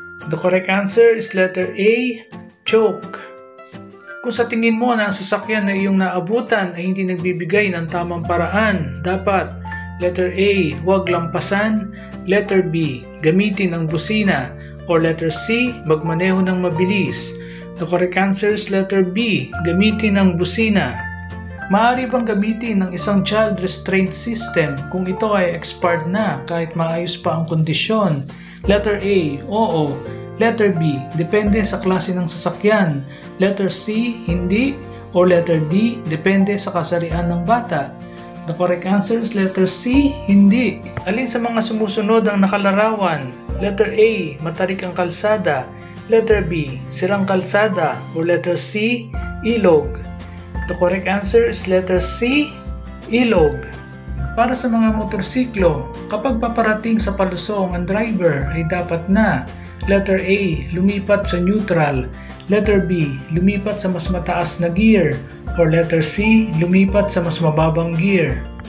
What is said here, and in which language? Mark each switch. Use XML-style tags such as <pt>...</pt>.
<en>The correct answer is letter A, choke.</en> <tl>Kung sa tingin mo na ang sasakyan na iyong naabutan ay hindi nagbibigay ng tamang paraan, dapat letter A, huwag lampasan. Letter B, gamitin ang busina. Or letter C, magmaneho ng mabilis.</tl> <en>The correct answer is letter B,</en> <tl>gamitin ang busina. Maaari bang gamitin ng isang child restraint system kung ito ay expired na kahit maayos pa ang kondisyon? Letter A, oo. Letter B, depende sa klase ng sasakyan. Letter C, hindi. Or letter D, depende sa kasarian ng bata.</tl> <en>The correct answer is letter C,</en> <tl>hindi. Alin sa mga sumusunod ang nakalarawan? Letter A, matarik ang kalsada. Letter B, sirang kalsada. Or letter C, ilog.</tl> <en>The correct answer is letter C,</en> <tl>ilog. Para sa mga motorsiklo, kapag paparating sa palusong ang driver ay dapat na letter A, lumipat sa neutral. Letter B, lumipat sa mas mataas na gear. Or letter C, lumipat sa mas mababang gear.</tl>